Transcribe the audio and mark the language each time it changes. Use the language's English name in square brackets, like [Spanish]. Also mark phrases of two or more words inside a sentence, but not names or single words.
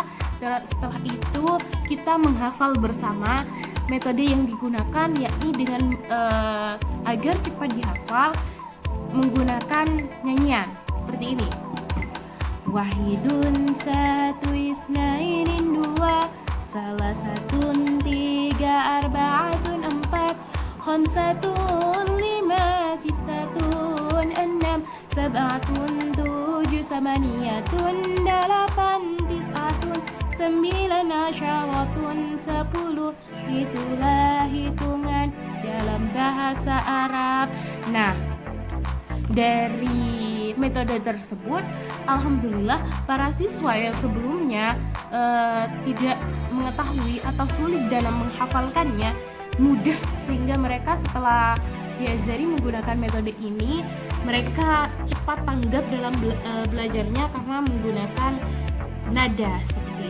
[Indonesian] Setelah itu kita menghafal bersama. Metode yang digunakan yakni dengan agar cepat dihafal menggunakan nyanyian seperti ini. Wahidun satu isnainin dua, salah satun tiga, arbaatun empat, khamsatun lima, sittatun enam, sab'atun tujuh, samaniyatun delapan, tis'atun sembilan, asyaratun 10. Itulah hitungan dalam bahasa Arab. Nah, dari metode tersebut, alhamdulillah para siswa yang sebelumnya tidak mengetahui atau sulit dalam menghafalkannya mudah, sehingga mereka setelah diajari menggunakan metode ini, mereka cepat tanggap dalam belajarnya karena menggunakan nada.